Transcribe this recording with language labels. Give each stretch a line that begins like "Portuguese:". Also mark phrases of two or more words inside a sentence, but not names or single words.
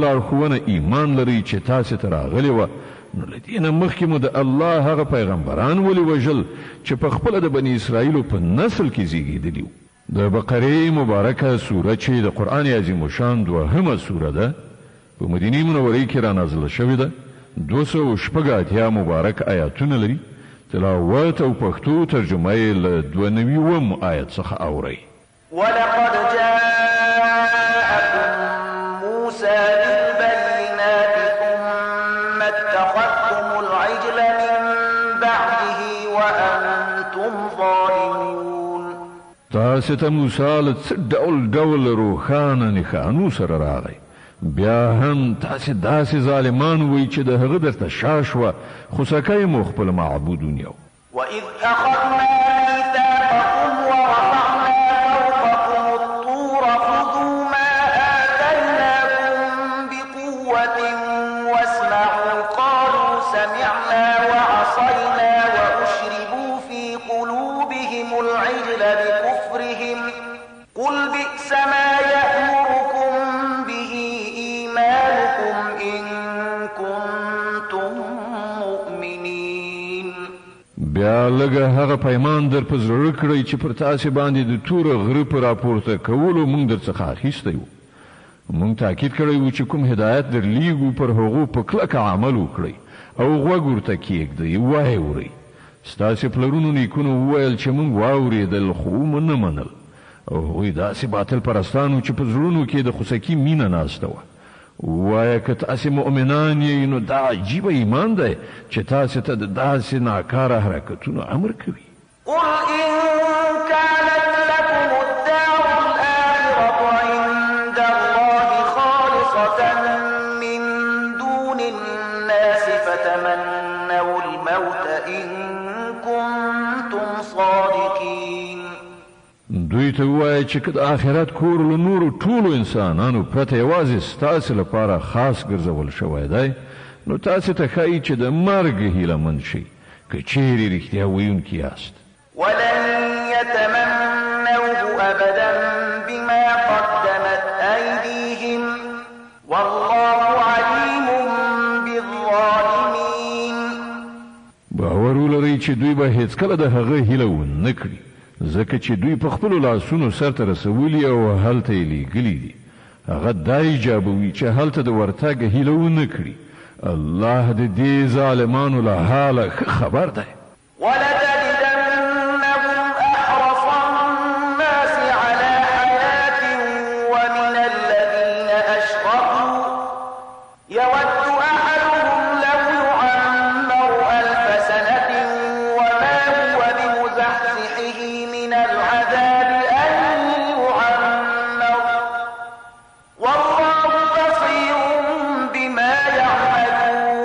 Pashto: لارښوونه ایمان لرئ چې تاسې ته راغلې وه نو له دې نه مخکې مو د الله هغه پیغمبران ولې وژل چې په خپله د بني اسرائیلو په نسل کې زیږېدلي وو د بقرې مبارکه سوره چې د قرآن عظیم شان دوهمه سوره ده په مدینې منورې کې را نازله شوې ده 280 مبارک آیاتونه لري تلاوت او پښتو ترجمه یې له 92 آیت څخه اورئ
Arabic: ولقد جاءكم موسى بالبينات ثم اتخذتم العجل من بعده وأنتم ظالمون
Pashto: تاسو ته موسی له ډول روښانه نښانو سره راغی بیا هم تاسې داسې ظالمان وئ چې د هغه درته شا شوه خو سکی مو خپل معبودون یو
Arabic: وإذ أخذنا ميثاقكم ورفعنا فوقكم الطور خذوا ما آتيناكم بقوة واسمعوا قالوا سمعنا وعصينا وأشربوا في قلوبهم العجل بكفرهم قل بئس ما يأمركم به إيمانكم إن كنتم مؤمنين
Pashto: بیا لږه هغه پیمان در په زړه کړئ چې پر تاسې باندې د توره غره په راپورته کولو موږ درڅخه اخیستی وو موږ تاکید کړی وو چې کوم هدایت درلیږو پر هغو په کلکه عمل وکړئ او غوږ ورته کیږدئ وایې اورئ ستاسې پلرونو نیکونو وویل چې موږ واورېدل خو مو نه منل او هغوی داسې باطل پرستانو چې په زړونو کې د خوسکي مینه ناسته وه وایه که تاسې مؤمنان یې نو دا عجیبه ایمان دی چې تاسې ته د داسې ناکاره حرکتونو امر کوي
Arabic: قل إن كانت لكم الدار الآخرة عند الله خالصة من دون الناس فتمنوا الموت إن كنتم صادقين
Pashto: دوی ته ووایه چې که د آخرت کور له نورو ټولو انسانانو پرته یوازې ستاسې لپاره خاص ګرځول شوی دی نو تاسې ته ښایي چې د مرګ هیله مند شئ که چیرې رښتیا ویونکي یاست
Arabic: ولن يتمنوه أبدا بما قدمت أيديهم والله عليم بالظالمين
Pashto: باور ولرئ چې دوی به هیڅکله د هغه هیله ونه کړي ځکه چې دوی په خپلو لاسونو سرته رسولي او هلته یې لیږلي دي هغه دا ایجابوي چې هلته د ورتګ هیله ونه کړي الله د دې ظالمانو له حاله ښه خبر دی
Arabic: ولتجدنهم أحرص الناس على حياة ومن الذين أشركوا يود أحدهم لو يعمر 1000 سنة وما هو بمزحزحه من العذاب أن يعمر والله بصير بما يعملون